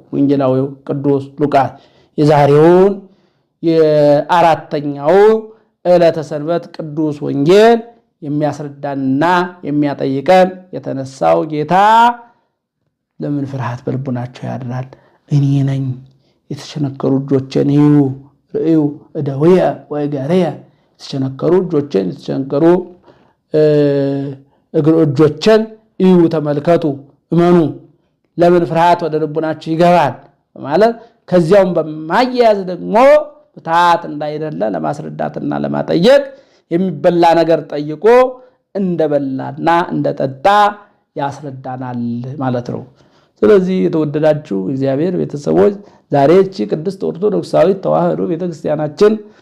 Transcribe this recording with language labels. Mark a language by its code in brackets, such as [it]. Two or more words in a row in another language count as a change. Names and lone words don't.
[am] ወንጌላዊው ቅዱስ ሉቃስ። የዛሬውን የአራተኛው ዕለተ ሰንበት ቅዱስ ወንጌል የሚያስረዳንና የሚያጠይቀን የተነሳው ጌታ ለምን ፍርሃት በልቡናቸው ያድራል? እኔ ነኝ። የተቸነከሩ እጆቼን እዩ [gez] ርእዩ እደውየ ወእገርየ። [am] የተቸነከሩ እጆቼን የተቸነከሩ እጆቼን እዩ ተመልከቱ እመኑ። ለምን ፍርሃት ወደ ልቡናችሁ ይገባል? ማለት ከዚያውም በማያያዝ ደግሞ ፍትሐት እንዳይደለ ለማስረዳትና ለማጠየቅ የሚበላ ነገር ጠይቆ እንደበላና እንደጠጣ ያስረዳናል ማለት ነው። ስለዚህ የተወደዳችሁ እግዚአብሔር ቤተሰቦች ዛሬ እቺ ቅድስት ኦርቶዶክሳዊት ተዋሕዶ ቤተክርስቲያናችን